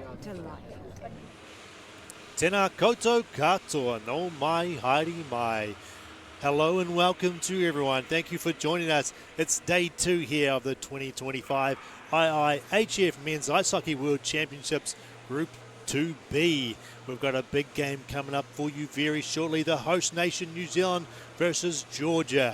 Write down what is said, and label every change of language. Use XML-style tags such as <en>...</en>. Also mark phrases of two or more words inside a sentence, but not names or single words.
<en>to life.</en> <mi>Tēnā koutou katoa, no mai, haere mai.</mi> <en>Hello and welcome to everyone. Thank you for joining us. It's day 2 here of the 2025 IIHF Men's Ice Hockey World Championships Group 2B. We've got a big game coming up for you very shortly. The host nation, New Zealand versus Georgia.</en>